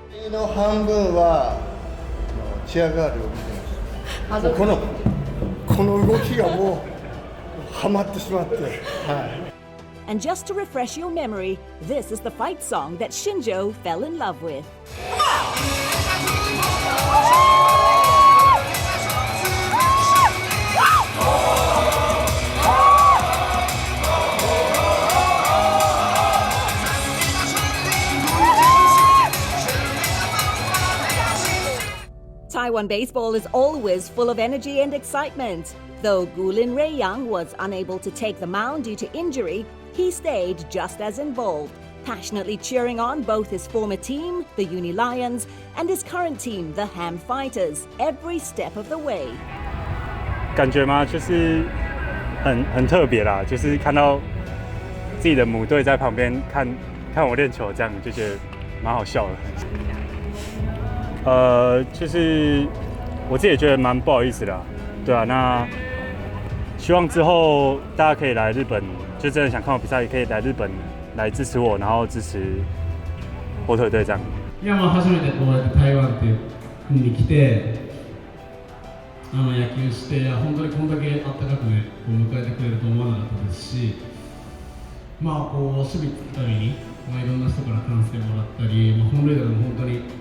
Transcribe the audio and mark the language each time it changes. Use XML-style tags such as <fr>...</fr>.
<ja>の半分はチアガールを見てました。この動きがもうハマってしまって、</ja> <en>And just to refresh your memory, this is the fight song that Shinjo fell in love with. Taiwan baseball is always full of energy and excitement. Though Lin Ruei-yang was unable to take the mound due to injury, he stayed just as involved, passionately cheering on both his former team, the Uni-Lions, and his current team, the Ham Fighters, every step of the way.</en> <zh>感觉吗？就是很特别啦，就是看到自己的母队在旁边看我练球，这样就觉得蛮好笑的。就是我自己也觉得蛮不好意思的啦，对啊，那希望之后大家可以来日本，就真的想看我比赛，也可以来日本来支持我，然后支持火腿队这样。</zh> <ja>いや初めてこうやって台湾っていう国に来て野球して、本当にこんだけあったかくねこう迎えてくれると思わなかったですし、こう守備つくために、いろんな人から歓声もらったり、本塁打でも本当に</ja>